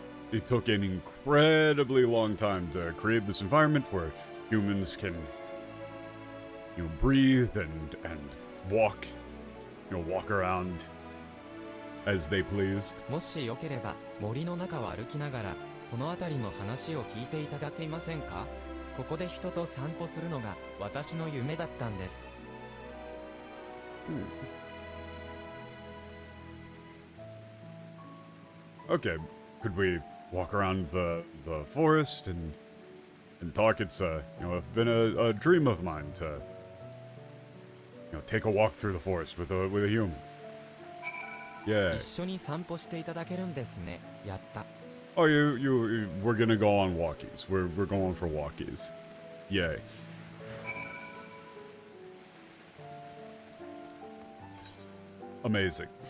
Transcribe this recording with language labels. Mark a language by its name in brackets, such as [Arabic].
[English] It took an incredibly long time to create this environment where humans can, breathe and walk, walk around as they pleased. [Japanese] もしよければ森の中を歩きながらそのあたりの話を聞いていただけませんか？ここで人と散歩するのが私の夢だったんです。 [English] Okay, could we walk around the forest and talk? It's been a dream of mine to take a walk through the forest with a human. Yeah. [Japanese] 一緒に散歩していただけるんですね。やった。 [English] Oh, we're gonna go on walkies. We're going for walkies. Yay. Amazing.